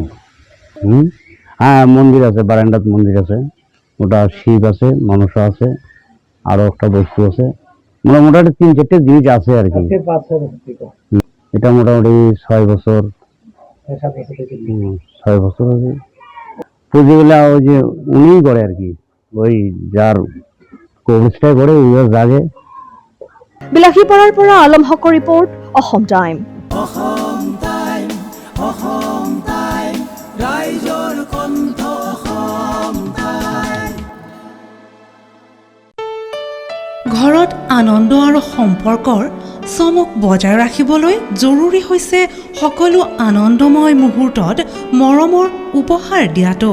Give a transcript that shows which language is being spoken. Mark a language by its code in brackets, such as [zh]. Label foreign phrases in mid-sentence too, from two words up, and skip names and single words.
[bn] হ্যাঁ, মন্দির আছে, বারান্দাত মন্দির আছে, ওটা শিব আছে, মনসা আছে, আরো একটা বস্তু আছে, মোটামুটি 3-4টে জিনিস আছে আর কি। এটা মোটামুটি 6 বছর 6 বছর আছে। পুজোগুলা ওই যে উনিই করে আর কি, ওই যার কবরস্থায় করে ওই জাগে। [as] বিলাসীপাৰাৰ পৰা আলম হকৰ ৰিপৰ্ট, অসম টাইম। ঘৰত আনন্দ আৰু সম্পৰ্কৰ চমক বজাই ৰাখিবলৈ জৰুৰী হৈছে সকলো আনন্দময় মুহূৰ্তত মৰমৰ উপহাৰ দিয়াটো।